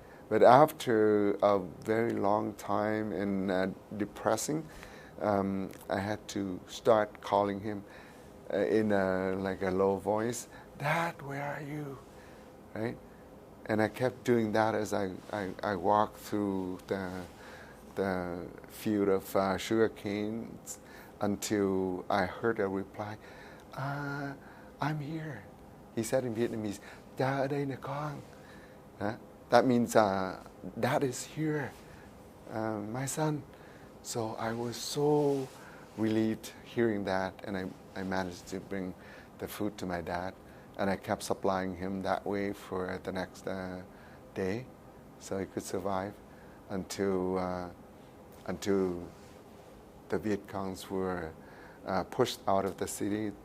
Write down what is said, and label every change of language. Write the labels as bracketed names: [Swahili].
[English] But after a very long time and depressing, I had to start calling him in like a low voice, "Dad, where are you?" Right? And I kept doing that as I walked through the field of sugar canes until I heard a reply, "I'm here." He said in Vietnamese, [Vietnamese] "Da ở đây nè con." [English] That means, "Dad is here, my son." So I was so relieved hearing that, and I managed to bring the food to my dad, and I kept supplying him that way for the next day, so he could survive until the Viet Congs were pushed out of the city.